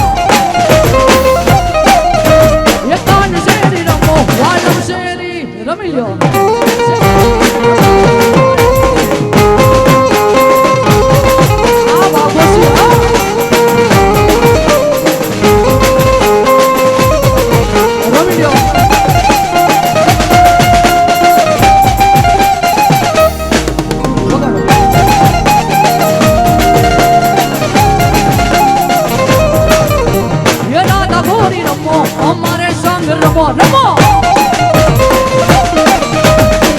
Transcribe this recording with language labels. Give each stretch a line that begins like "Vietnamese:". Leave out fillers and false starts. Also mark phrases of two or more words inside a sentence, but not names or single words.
Gujarati: એકાન શેરી રમો વાલમ શેરી રમી લ્યો આ બાબોસી રમી લ્યો
Hindi: ये राधा घोरी रमो हमारे संग रमो रमो